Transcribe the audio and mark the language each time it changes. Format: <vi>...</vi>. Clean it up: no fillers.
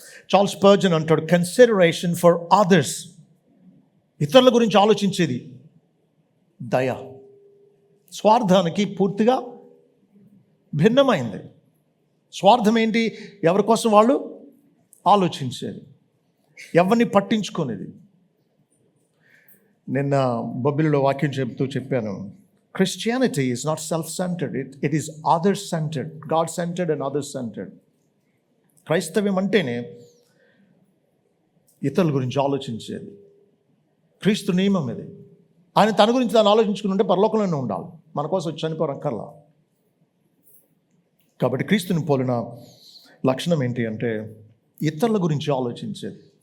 <te>Charles Spurgeon అంటాడు,</te> <en>Consideration for others.</en> <te>ఇతరుల గురించి ఆలోచించేది దయ. స్వార్థానికి పూర్తిగా భిన్నమైంది. స్వార్థం ఏంటి? ఎవరి కోసం వాళ్ళు ఆలోచించేది, ఎవరిని పట్టించుకునేది. నిన్న బొబ్బిలిలో వాక్యం చెప్పాను,</te> <en>Christianity is not self-centered, it is other-centered, God-centered and other-centered.</en> <te>క్రైస్తవ్యం అంటేనే ఇతరుల గురించి ఆలోచించేది. క్రీస్తు నియమం ఇది. ఆయన తన గురించి తాను ఆలోచించుకుని ఉంటే పరలోకంలోనే ఉండాలి, మన కోసం చనిపోరక్కర్లా. కాబట్టి క్రీస్తుని పోలిన లక్షణం ఏంటి అంటే ఇతరుల గురించి ఆలోచించేది.</te>